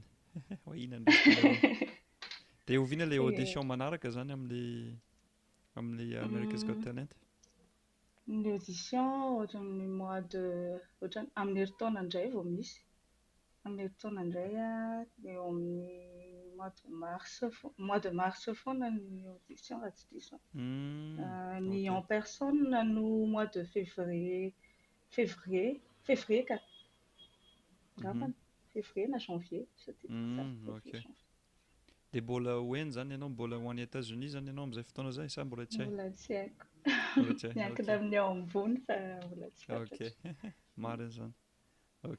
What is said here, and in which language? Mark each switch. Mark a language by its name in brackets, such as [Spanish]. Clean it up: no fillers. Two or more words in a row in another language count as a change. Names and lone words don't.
[Malagasy] Ho inona no resaka. Dia oviana ilay audition manaraka izany amin'ny America's Got Talent? Ny audition ohatran'ny amin'ny herintaona indray vao misy. Amin'ny herintaona indray eo amin'ny [French] mois de mars [Malagasy] foana ny audition raha tsy diso. Ny [French] en personne [Malagasy] no mois de février ka. Angambany février na janvier. Ok. Dia mbola hoeny izany ianao, mbola ho any États-Unis izany ianao amin'izay fotoana izay sa mbola tsy hay? Mbola tsy haiko. Miankina amin'ny ao ambony fa mbola tsy fantatra. Ok, marina izany. Ok.